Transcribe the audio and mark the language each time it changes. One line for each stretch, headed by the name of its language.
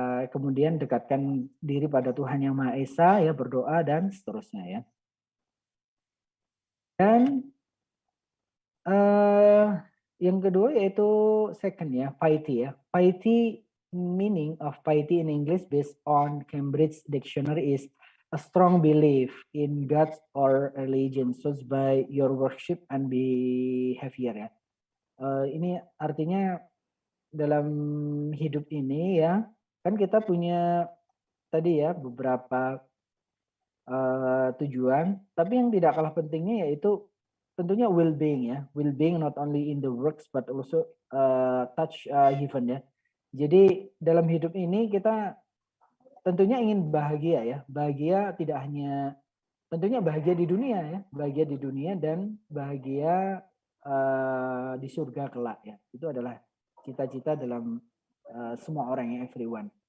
Indonesian: Kemudian dekatkan diri pada Tuhan Yang Maha Esa ya, berdoa dan seterusnya ya. Dan yang kedua yaitu
English: second
Indonesian: ya, piety ya.
English: Piety, meaning of piety in English based on Cambridge Dictionary is a strong belief in God or religion sourced by your worship and behavior ya.
Indonesian: Ini artinya dalam hidup ini ya, kan kita punya tadi ya beberapa tujuan, tapi yang tidak kalah pentingnya yaitu tentunya well-being ya.
English: Well-being not only in the works but also touch heaven ya.
Indonesian: Jadi dalam hidup ini kita tentunya ingin bahagia ya. Bahagia tidak hanya tentunya bahagia di dunia ya, bahagia di dunia dan bahagia di surga kelak ya. Itu adalah cita-cita dalam semua orang ya,
English: everyone.